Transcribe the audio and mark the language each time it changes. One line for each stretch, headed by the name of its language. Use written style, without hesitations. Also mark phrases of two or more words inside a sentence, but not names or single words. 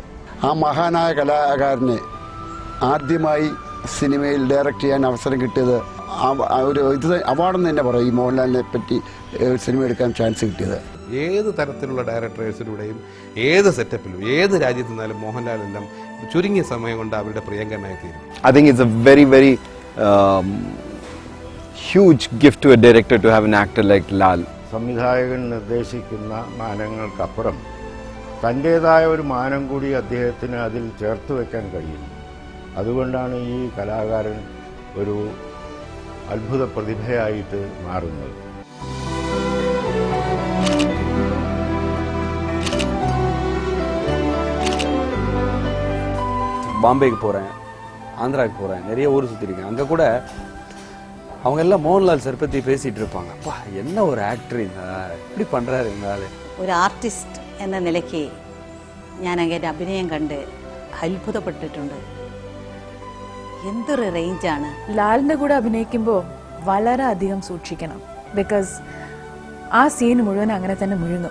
Malayalam: ആ മഹാനായ കലാകാരനെ ആദ്യമായി സിനിമയിൽ ഡയറക്റ്റ് ചെയ്യാൻ അവസരം കിട്ടിയത് ഒരു അവാർഡെന്ന് തന്നെ പറയും. ഈ മോഹൻലാലിനെ പറ്റി സിനിമ എടുക്കാൻ ചാൻസ് കിട്ടിയത് ഏത് തരത്തിലുള്ള ഡയറക്ടേഴ്സിലൂടെയും ഏത് സെറ്റപ്പിലും ഏത് രാജ്യത്ത് നിന്നാലും മോഹൻലാലെല്ലാം ചുരുങ്ങിയ സമയം കൊണ്ട് അവരുടെ പ്രിയങ്കരനായി തീരും.
English: I think it's a very, very huge gift to a director to have an actor like Lal.
Malayalam: സംവിധായകൻ നിർദ്ദേശിക്കുന്ന മാനങ്ങൾക്കപ്പുറം തൻ്റേതായ ഒരു മാനം കൂടി അദ്ദേഹത്തിന് അതിൽ ചേർത്ത് വയ്ക്കാൻ കഴിയും. അതുകൊണ്ടാണ് ഈ കലാകാരൻ ഒരു അത്ഭുത പ്രതിഭയായിട്ട് മാറുന്നത്.
Tamil: பாம்பேக்கு போகிறேன், ஆந்திராவுக்கு போகிறேன், நிறைய ஊர் சுற்றிருக்கேன். அங்கே கூட அவங்க எல்லாம் மோகன்லால் சார் பற்றி பேசிகிட்டு இருப்பாங்க. அப்பா என்ன ஒரு ஆக்டர், இப்படி பண்ணுறாரு இருந்தால்.
Malayalam: ഒരു ആർട്ടിസ്റ്റ് എന്ന നിലയ്ക്ക് ഞാൻ അങ്ങനെ അഭിനയം കണ്ട് അത്ഭുതപ്പെട്ടിട്ടുണ്ട്. എന്തൊരു റേഞ്ചാണ്. ലാലിൻ്റെ കൂടെ അഭിനയിക്കുമ്പോൾ വളരെ അധികം സൂക്ഷിക്കണം. ബിക്കോസ് ആ സീൻ മുഴുവൻ അങ്ങനെ തന്നെ മുഴുങ്ങും.